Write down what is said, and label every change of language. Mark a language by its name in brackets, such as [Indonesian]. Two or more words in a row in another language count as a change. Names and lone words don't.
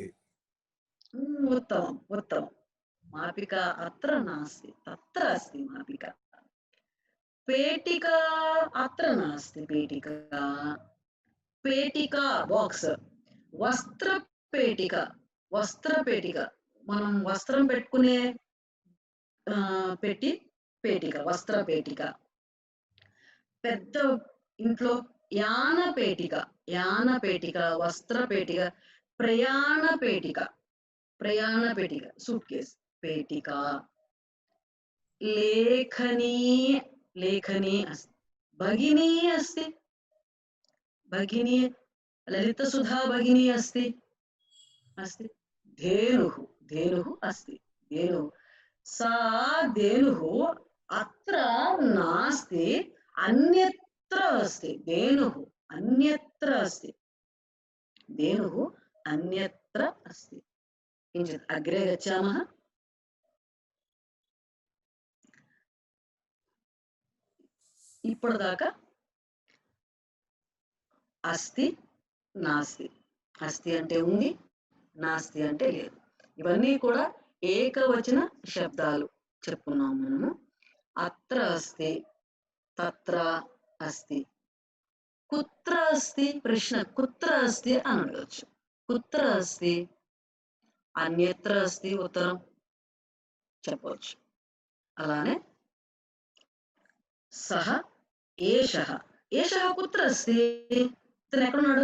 [Sanskrit] उत्तमम्, उत्तमम्. मापिका अत्र नास्ति, तत्र अस्ति मापिका. पेटिका अत्र नास्ति. पेटिका, पेटिका बाक्स. वस्त्रपेटिका, वस्त्रपेटिका [Telugu] మనం వస్త్రం పెట్టుకునే పెట్టి [Sanskrit] పేటిక, వస్త్రపేటిక. [Telugu] పెద్ద ఇంట్లో [Sanskrit] యాన పేటిక, యాన పేటిక, వస్త్రపేటిక. ప్రయాణ పేటిక, ప్రయాణ పేటిక, సూట్ కేస్ పేటిక. లేఖనీ, లేఖనీ अस्ति. भगिनी अस्ति. भगिनी, ललितसुधा भगिनी अस्ति. अस्ति. धेनुः, धेनुः अस्ति. धेनुः, सा धेनुः अत्र नास्ति, अन्यत्र अस्ति. धेनुः अन्यत्र अस्ति. धेनुः अन्यत्र अस्ति. किञ्चित् अग्रे गच्छामः. [Telugu] ఇప్పటిదాకా అస్తి, నాస్తి. అస్తి అంటే ఉంది, నాస్తి అంటే లేదు. ఇవన్నీ కూడా ఏకవచన శబ్దాలు చెప్పుకున్నాం మనము. [Sanskrit] అత్ర అస్తి, తత్ర అస్తి. కుత్ర అస్తి [Telugu] ప్రశ్న [Sanskrit] కుత్ర అస్తి [Telugu] అని అడగచ్చు. [Sanskrit] కుత్ర అస్తి, అన్యత్ర అస్తి [Telugu] ఉత్తరం చెప్పవచ్చు. అలానే [Sanskrit] సహ ఏషః, ఏషః కుత్ర అస్తి, [Telugu] ఇతను ఎక్కడున్నాడు?